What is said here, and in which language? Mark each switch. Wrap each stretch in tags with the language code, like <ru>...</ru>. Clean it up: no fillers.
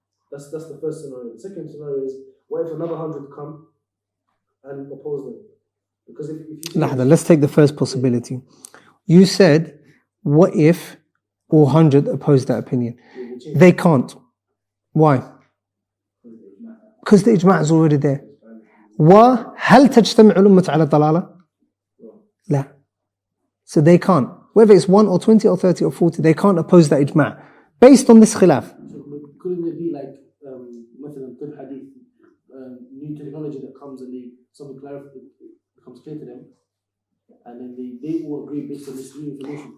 <en>That's the first scenario. The second scenario is, what if another 100 come and oppose them? Because if you let's take the first possibility. You said, what if all 100 oppose that opinion? They can't. Why? Because the ijma' is already there.</en> <ar>وهل تجتمع الأمة على ضلالة؟ لا.</ar> <en>So they can't. Whether it's 1 or 20 or 30 or 40, they can't oppose that ijma' based on this khilaf. So couldn't it be like</en> <ar>مثلا طب</ar> <en>hadith, new technology that comes and something becomes clear to them, and then they all agree based on this new information?</en>